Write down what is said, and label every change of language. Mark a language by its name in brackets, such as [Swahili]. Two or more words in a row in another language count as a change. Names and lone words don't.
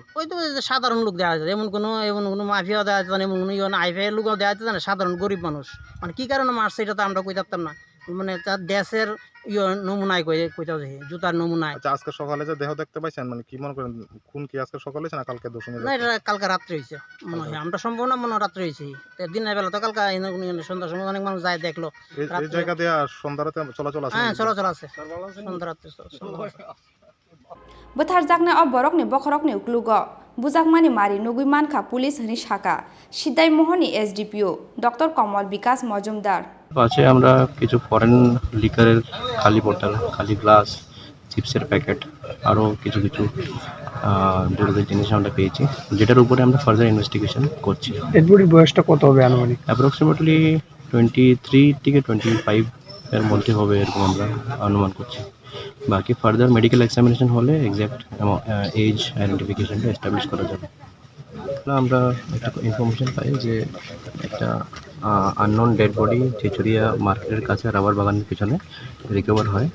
[Bangla] ওই তো সাধারণ লোক দেওয়া যায় এমন কোনো মাফিয়া দেওয়া যায় এমন কোনো আইফাই লোক দেওয়া যায় না সাধারণ গরিব মানুষ মানে কি কারণে মারছে এটা তো আমরা কই পারতাম না মানে তার দেশের নমুনায় কইতাও যায় জুতার নমুনায় আচ্ছা আজকে সকালে যে দেহ দেখতে পাইছেন মানে কি মনে করেন খুন কি আজকে সকালে হয়েছে না কালকে দোষণে না এটা কালকে রাত্রে হয়েছে মনে হয় আমরা সম্ভব না মনে রাত্রে হয়েছে দিনের বেলা তো কালকে সন্ধ্যার সময় অনেক মানুষ যায় দেখলো এই জায়গা দিয়ে সন্ধ্যারাতে চলাচল আছে হ্যাঁ চলাচল আছে সন্ধ্যা রাত্রে [Kok Borok] बुथारजाकना अब बरकनि बखरकनि उक्लुग बुजाकमानि मारि नुगै मानखा पुलिस हनि शाखा सिदाय मोहनी एसडीपीओ डॉक्टर कमल विकास मजुमदार [Bangla] পাশে আমরা কিছু ফরেন লিকারের খালি বোতল খালি গ্লাস চিপসের প্যাকেট আরও কিছু জরুরি জিনিস আমরা পেয়েছি যেটার উপরে আমরা [English] further investigation [Bangla] করছি এর বয়সটা কত হবে আনুমানিক অ্যাপ্রক্সিমেটলি 23 থেকে 25 এর মধ্যে হবে এরকম আমরা অনুমান করছি বাকি [English] further medical examination [Bangla] হলে এক্স্যাক্ট এজ আইডেন্টিফিকেশনটা এস্টাবলিশ করা যাবে আমরা একটা ইনফরমেশন পাই যে একটা [English] unknown dead body [Bangla] চেচুরিয়া মার্কেটের কাছে রাবার বাগানের পিছনে রিকভার হয়।